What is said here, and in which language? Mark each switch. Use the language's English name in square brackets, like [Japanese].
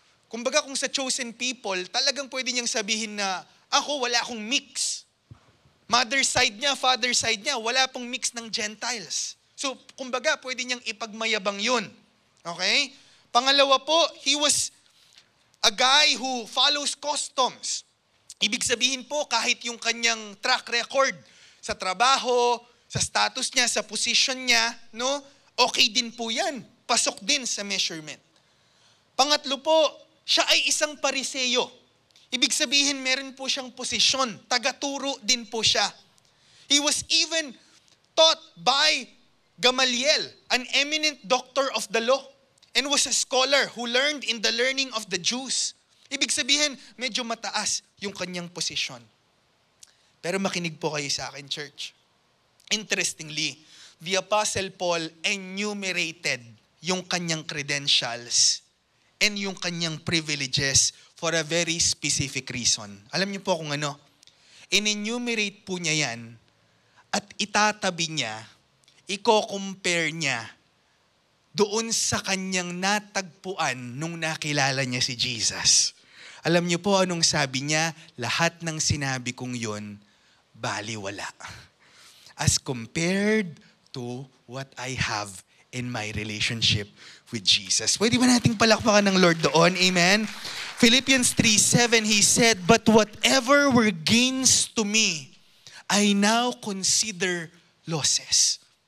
[Filipino] Kumbaga kung sa chosen people, talagang pwede niyang sabihin na, ako wala akong mix. Mother side niya, father side niya, wala pong mix ng Gentiles. So kumbaga pwede niyang ipagmayabang yun. Okay? Pangalawa po, [English] he was a guy who follows customs. [Filipino] Ibig sabihin po, kahit yung kanyang track record sa trabaho, sa status niya, sa position niya, no, okay din po yan. Pasok din sa measurement. Pangatlo po, siya ay isang pariseyo. Ibig sabihin, meron po siyang posisyon. Tagaturo din po siya. [English] He was even taught by Gamaliel, an eminent doctor of the law, and was a scholar who learned in the learning of the Jews. [Filipino] Ibig sabihin, medyo mataas yung kanyang posisyon. Pero makinig po kayo sa akin, church. [English] Interestingly, the Apostle Paul enumerated [Filipino] yung kanyang [English] credentials and yung kanyang privileges for a very specific reason. [Filipino] Alam niyo po kung ano? In-enumerate po niya yan at itatabi niya, i-compare niya doon sa kanyang natagpuan nung nakilala niya si Jesus. Alam niyo po anong sabi niya? Lahat ng sinabi kong yun, baliwala. [English] As compared to what I have in my relationship with Jesus. [Filipino] Pwede ba nating palakpakan ng Lord doon? [English] Amen? Philippians 3:7, he said, "But whatever were gains to me, I now consider losses.